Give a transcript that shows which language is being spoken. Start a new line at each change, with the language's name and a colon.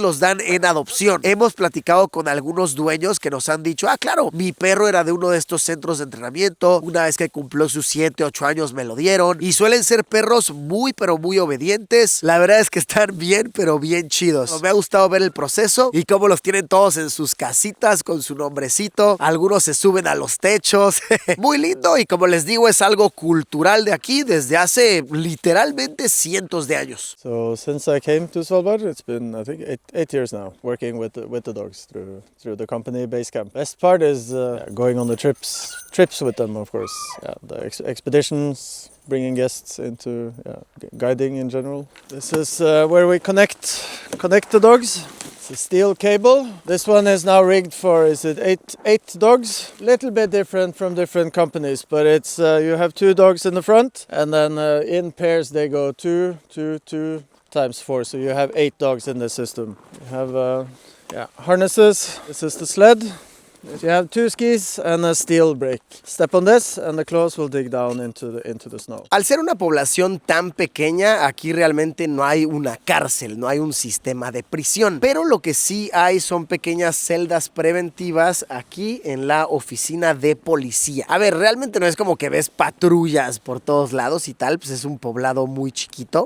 Spanish: los dan en adopción. Hemos platicado con algunos dueños que nos han dicho, claro, mi perro era de uno de estos centros de entrenamiento, una vez que cumplió sus 7, 8 años me lo dieron, y suelen ser perros muy pero muy obedientes. La verdad es que están bien pero bien chidos. Me ha gustado ver el proceso y cómo los tienen todos en sus casitas con su nombrecito. Algunos se suben a los techos. Muy lindo, y como les digo, es algo cultural de aquí desde hace literalmente cientos de años.
English: So since I came to Svalbard, it's been I think eight years now working with the dogs through the company base camp. Best part is going on the trips with them, of course. Yeah, the expeditions, bringing guests into guiding in general. This is where we connect the dogs. It's a steel cable. This one is now rigged for eight dogs. Little bit different from different companies, but it's you have 2 dogs in the front, and then in pairs they go 2 times 4. So you have 8 dogs in the system. You have harnesses. This is the sled. You have 2 skis and a steel brake. Step on this and the claws will dig down into the snow.
Spanish: Al ser una población tan pequeña, aquí realmente no hay una cárcel, no hay un sistema de prisión. Pero lo que sí hay son pequeñas celdas preventivas aquí en la oficina de policía. A ver, realmente no es como que ves patrullas por todos lados y tal, pues es un poblado muy chiquito.